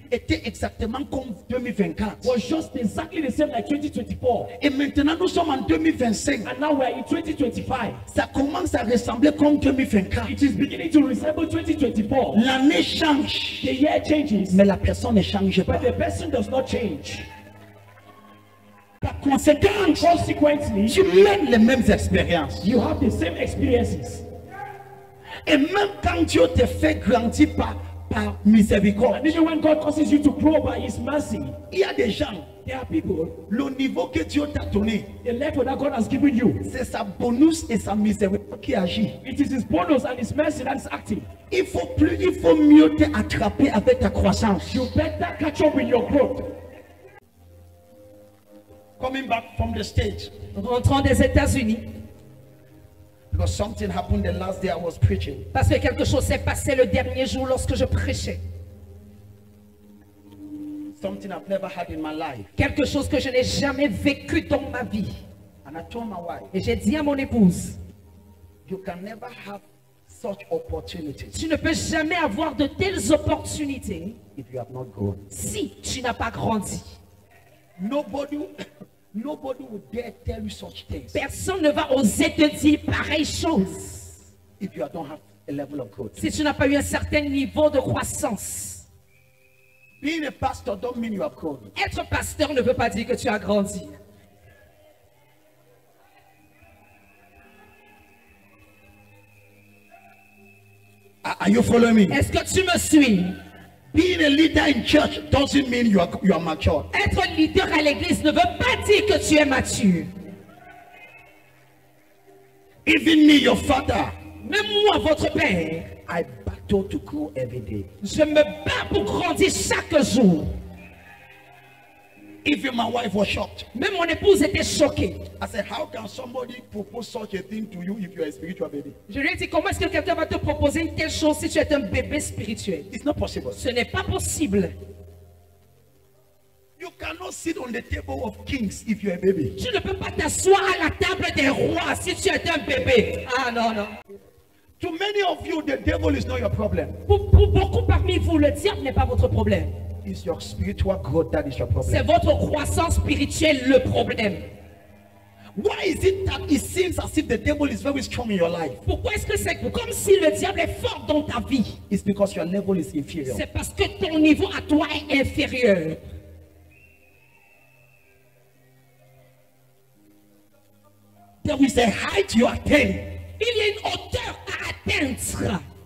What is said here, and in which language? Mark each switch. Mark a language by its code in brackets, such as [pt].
[fr] était exactement comme 2024? [en] was just exactly the same like 2024? [fr] Et maintenant nous sommes en 2025. [en] And now we are in 2025. [fr] Ça commence à ressembler comme 2024. [en] It is beginning to resemble 2024. [fr] L'année change, [en] The year changes, [fr] mais la personne ne change pas. [en] but the person does not change. [fr] Par conséquent, [en] Consequently, [fr] tu mènes les mêmes expériences. [en] you have the same experiences. [fr] Et même quand Dieu te fait grandir par miséricorde, [en] And even when God causes you to grow by His mercy, [fr] il y a des gens, [en] there are people, [fr] le niveau que Dieu t'a donné, [en] the level that God has given you, [fr] c'est sa bonus et sa miséricorde qui agit. [en] it is His bonus and His mercy that is active. [fr] Il faut mieux te attraper avec ta croissance. [en] You better catch up with your growth. Coming back from the States, [fr] Rentrant des États-Unis, [en] because something happened the last day I was preaching. [fr] parce que quelque chose s'est passé le dernier jour lorsque je prêchais. [en] Something I've never had in my life. [fr] Quelque chose que je n'ai jamais vécu dans ma vie. [en] And I told my wife, [fr] Et j'ai dit à mon épouse, [en] you can never have such opportunities [fr] tu ne peux jamais avoir de telles opportunités [en] if you have not grown. [fr] si tu n'as pas grandi. [en] Nobody will dare tell you such things [fr] Personne ne va oser te dire pareille chose [en] if you don't have a level of growth. [fr] si tu n'as pas eu un certain niveau de croissance. [en] Being a pastor don't mean you have grown. [fr] Être pasteur ne veut pas dire que tu as grandi. [en] Are you following me? [fr] Est-ce que tu me suis? [en] Being a leader in church doesn't mean you are mature. [fr] Être leader à l'église ne veut pas dire que tu es mature. [en] Even me, your father, [fr] Même moi, votre père, [en] I battle to grow every day. [fr] je me bats pour grandir chaque jour. [en] Even my wife was shocked. [fr] Même mon épouse était choquée. [en] I said, how can somebody propose such a thing to you if you are a spiritual baby? [fr] Je lui ai dit, comment est-ce que quelqu'un va te proposer une telle chose si tu es un bébé spirituel? [en] It's not possible. [fr] Ce n'est pas possible. [en] You cannot sit on the table of kings if you're a baby. [fr] Tu ne peux pas t'asseoir à la table des rois si tu es un bébé. Ah non, non. [en] To many of you, the devil is not your problem. [fr] Pour beaucoup parmi vous, le diable n'est pas votre problème. [en] It's your spiritual growth that is your [fr] C'est [en] problem. [fr] votre croissance spirituelle le problème. [en] Why is it that it seems as if the devil is very strong in your life? [fr] Pourquoi est-ce que c'est comme si le diable est fort dans ta vie? [en] It's because your level is inferior. [fr] C'est parce que ton niveau à toi est inférieur. [en] There is a height you attain [fr] Il y a une hauteur à atteindre.